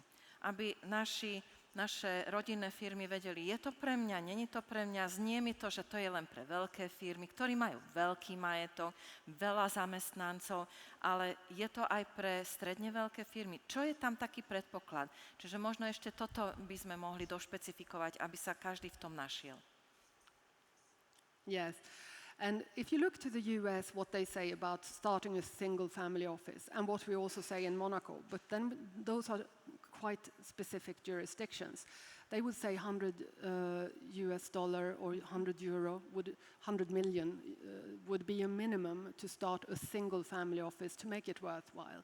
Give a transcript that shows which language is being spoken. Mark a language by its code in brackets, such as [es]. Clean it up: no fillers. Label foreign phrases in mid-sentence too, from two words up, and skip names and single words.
[sk] Aby naše rodinné firmy vedeli, je to pre mňa, není to pre mňa, znie mi to, že to je len pre veľké firmy, ktorí majú veľký majetok, veľa zamestnancov, ale je to aj pre stredne veľké firmy. Čo je tam taký predpoklad? Čiže možno ešte toto by sme mohli došpecifikovať, aby sa každý v tom našiel. [en] Yes. And if you look to the US, what they say about starting a single family office, and what we also say in Monaco, but then those are quite specific jurisdictions. They would say $100 or €100 100 million would be a minimum to start a single family office to make it worthwhile.